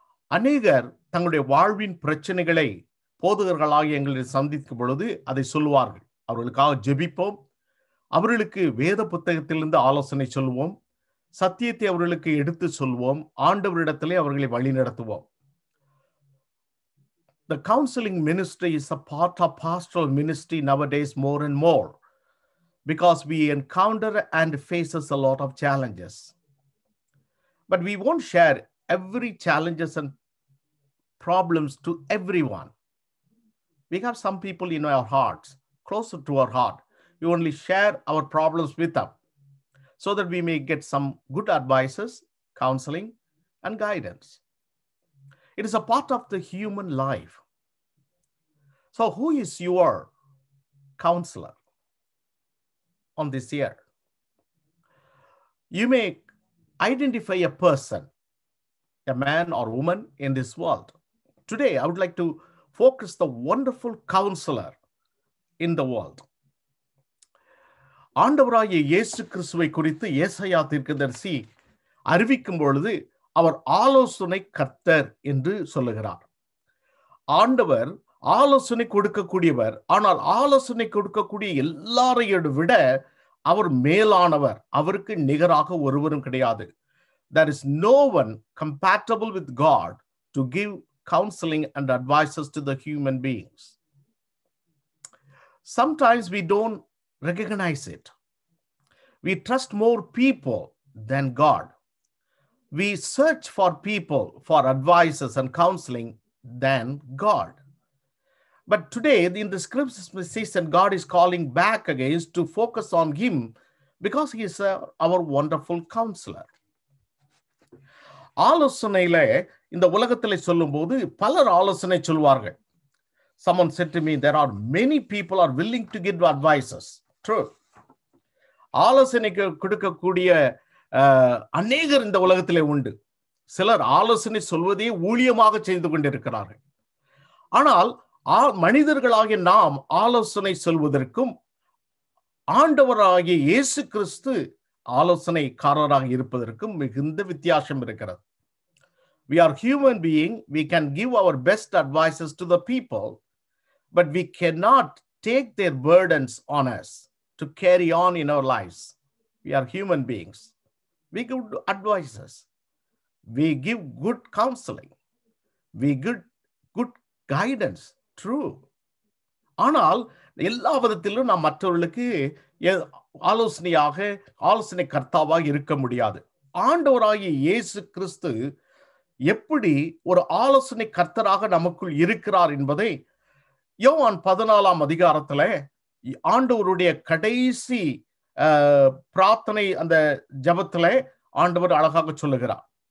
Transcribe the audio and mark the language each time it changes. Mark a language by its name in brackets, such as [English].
[Tamil] அநேகர் தங்களுடைய வாழ்வின் பிரச்சனைகளை போதகர்களாக எங்களை சந்திக்கும் பொழுது அதை சொல்லுவார்கள். அவர்களுக்காக ஜெபிப்போம். அவர்களுக்கு வேத புத்தகத்திலிருந்து ஆலோசனை சொல்வோம். சத்தியத்தை அவர்களுக்கு எடுத்து சொல்வோம். ஆண்டவரிடத்திலே அவர்களை வழி நடத்துவோம். [English] The counseling ministry is a part of pastoral ministry nowadays more and more because we encounter and faces a lot of challenges. But we won't share every challenges and problems to everyone. We have some people in our hearts, closer to our heart. We only share our problems with them so that we may get some good advices, counseling, and guidance. It is a part of the human life. So who is your counselor on this year? You may identify a person, a man or woman in this world. Today, I would like to focus the wonderful counselor in the world. [Tamil] ஆண்டவராகிய இயேசு கிறிஸ்துவை குறித்து ஏசாயா தீர்க்கதரிசி அறிவிக்கும் பொழுது அவர் ஆலோசனை கர்த்தர் என்று சொல்லுகிறார். ஆண்டவர் ஆலோசனை கொடுக்கக்கூடியவர். ஆனால் ஆலோசனை கொடுக்கக்கூடிய எல்லாரையும் விட அவர் மேலானவர். அவருக்கு நிகராக ஒருவரும் கிடையாது. [English] There is no one compatible with God to give counseling and advices to the human beings. Sometimes we don't recognize it. We trust more people than God. We search for people for advices and counseling than God. But today, in the scriptures season, God is calling back again to focus on Him because he is our wonderful counselor. [Tamil] ஆலோசனையில இந்த உலகத்திலே சொல்லும்போது பலர் ஆலோசனை சொல்வார்கள். [English] Someone said to me, there are many people are willing to give advices. True. [Tamil] ஆலோசனைக்கு கொடுக்கக்கூடிய அநேகர் இந்த உலகத்திலே உண்டு. சிலர் ஆலோசனை சொல்வதே ஊழியமாக செய்து கொண்டிருக்கிறார்கள். ஆனால் மனிதர்களாகிய நாம் ஆலோசனை சொல்வதற்கும் ஆண்டவராகிய இயேசு கிறிஸ்து ஆலோசனைக்காரராக இருப்பதற்கும் மிகுந்த வித்தியாசம் இருக்கிறது. [English] We are human being. We can give our best advices to the people, but we cannot take their burdens on us to carry on in our lives. We are human beings. We give advices. We give good counseling. We give good guidance. True. [Tamil] ஆனால் எல்லா விதத்திலும் நாம் மற்றவர்களுக்கு ஆலோசனை கர்த்தாவாக இருக்க முடியாது. ஆண்டவராகிய இயேசு கிறிஸ்து எப்படி ஒரு ஆலோசனை கர்த்தராக நமக்குள் இருக்கிறார் என்பதை யோவான் 14ஆம் அதிகாரத்துல ஆண்டவருடைய கடைசி பிரார்த்தனை அந்த ஜெபத்துல ஆண்டவர் அழகாக சொல்லுகிறார்.